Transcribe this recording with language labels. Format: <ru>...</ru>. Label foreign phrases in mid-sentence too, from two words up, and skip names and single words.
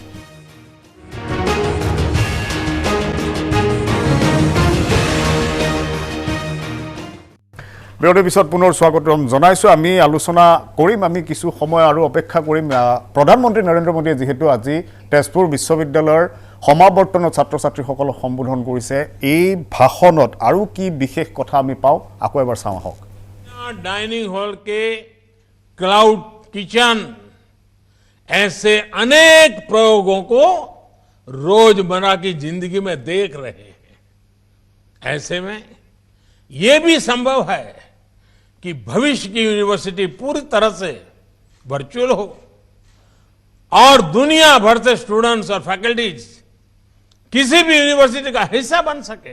<as>বিৰতিৰ পিছত পুনৰ স্বাগতম জনাইছোঁ। আমি আলোচনা কৰিম, আমি কিছু সময় আৰু অপেক্ষা কৰিম। প্ৰধানমন্ত্ৰী নৰেন্দ্ৰ মোদীয়ে যিহেতু আজি তেজপুৰ বিশ্ববিদ্যালয়ৰ সমাৱৰ্তনত ছাত্ৰ ছাত্ৰীসকলক সম্বোধন কৰিছে, এই ভাষণত আৰু কি বিশেষ কথা আমি পাওঁ আকৌ এবাৰ চাওঁ আহক।</as> <en>dining hall</en> <hi>के</hi> <en>cloud kitchen,</en> <hi>ऐसे अनेक प्रयोगों को रोजमर्रा की जिंदगी में देख रहे हैं। ऐसे में यह भी संभव है कि भविष्य की यूनिवर्सिटी पूरी तरह से वर्चुअल हो और दुनिया भर से स्टूडेंट्स और फैकल्टीज किसी भी यूनिवर्सिटी का हिस्सा बन सके।</hi>